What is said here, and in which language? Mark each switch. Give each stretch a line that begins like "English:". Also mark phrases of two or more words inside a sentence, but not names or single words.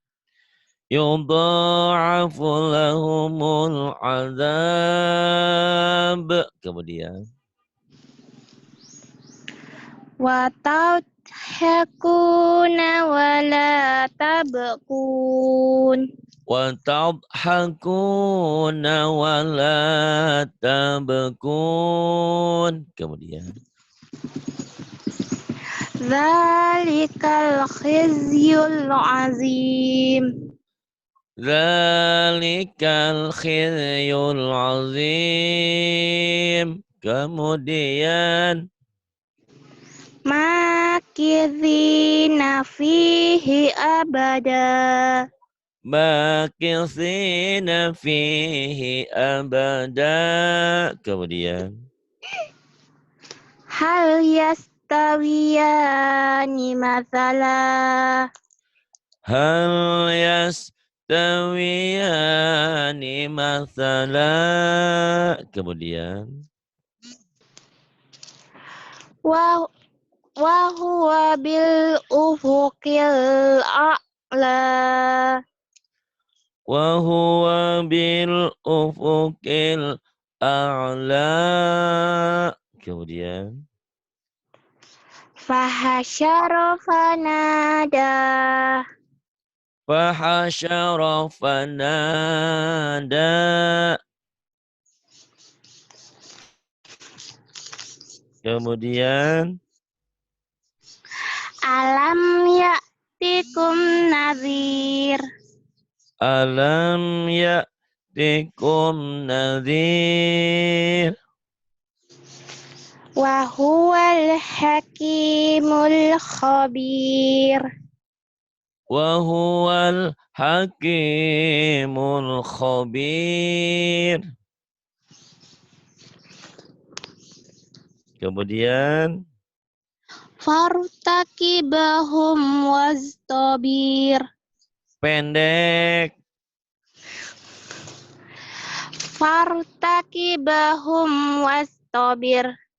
Arabic: يضاعف لهم العذاب.
Indonesian: Kemudian.
Arabic: وتضحكون ولا تبكون. وتضحكون ولا تبكون.
Indonesian: Kemudian.
Arabic: ذلك الخزي العظيم. ذلك الخزي العظيم.
Indonesian: Kemudian.
Arabic: ماكثين فيه أبدا. ماكثين فيه أبدا.
Indonesian: Kemudian.
Arabic: هل يستويان مثلا. هل يستويان مثلا.
Indonesian: Kemudian.
Arabic: وهو بالأفق الأعلى. وهو بالأفق الأعلى.
Indonesian: Kemudian.
Arabic: فحشر فنادى. فحشر فنادى.
Indonesian: Kemudian.
Arabic: ألم يأتكم نذير. ألم يأتكم نذير. وهو الحكيم الخبير. وهو الحكيم الخبير.
Indonesian: Kemudian.
Arabic: فارتقبهم واصطبر.
Indonesian: Pendek.
Arabic: فارتقبهم واصطبر.